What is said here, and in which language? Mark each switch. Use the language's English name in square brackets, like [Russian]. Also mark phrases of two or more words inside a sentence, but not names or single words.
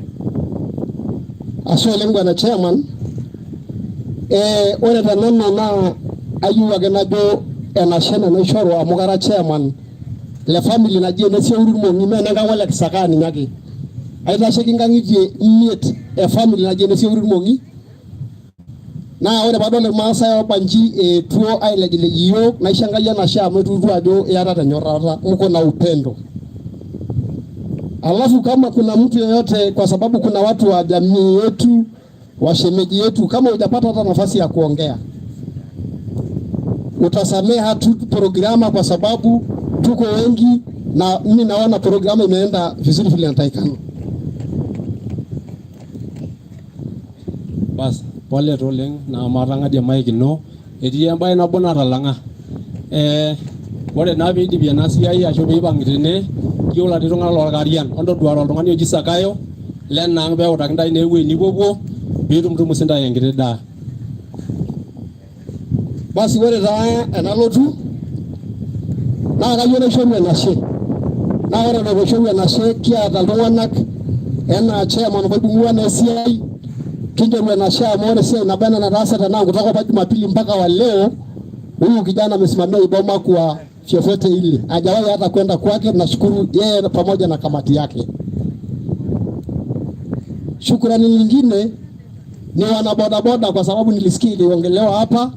[Masai] Ashe oleng bwana chairman. Ore tenanu naa ayieu ake najo enashe naishoru amu kara chairman le family naji Enesiouri Irmong'i mee enenkang ole Kisakani ninye ake. Aitasheki nkang'itie 5 e family naji Enesiouri Irmong'i. Naa ore paadol irmaasai obanji etuo ailejilej iyiok naisho Enkai enashe amu etuutu ajo iyata tenyorrata [Swahili] mko na upendo. Alafu kama kuna mtu yeyote kwa sababu kuna watu wa jamii yetu washemeji yetu kama hujapata hata nafasi ya kuongea utasameha tu programa kwa sababu tuko wengi na mimi naona programa imeenda vizuri vile inatakikana. [Masai] Bas pole toleng na matang'adie mic ino etii embaye nabo natalang'a. Ore naa piidipi ena siai ashu piipang' tene yiolo ati tung'anak lorkarian ontoduare oltung'ani oji Sakayo lenaang peutaki ntae ewueji nipuopuo piitumtumu sintae enkiti daa. Basi ore taa enalotu naa kayieu naishoru enashe. Naa ore enaishoru enashe kiata iltung'anak enaa chairman oibung'ua na esiai kinjoru enashe amu ore esiai naba ena nataasa tenaa [Swahili] kutoka hapa Jumapili mpaka wa leo huyu kijana amesimamia iboma kwa vyovyote ile. Hajawahi hata kwenda kwake. Nashukuru yeye pamoja na kamati yake. Shukrani nyingine ni wanabodaboda kwa sababu nilisikia iliongelewa hapa.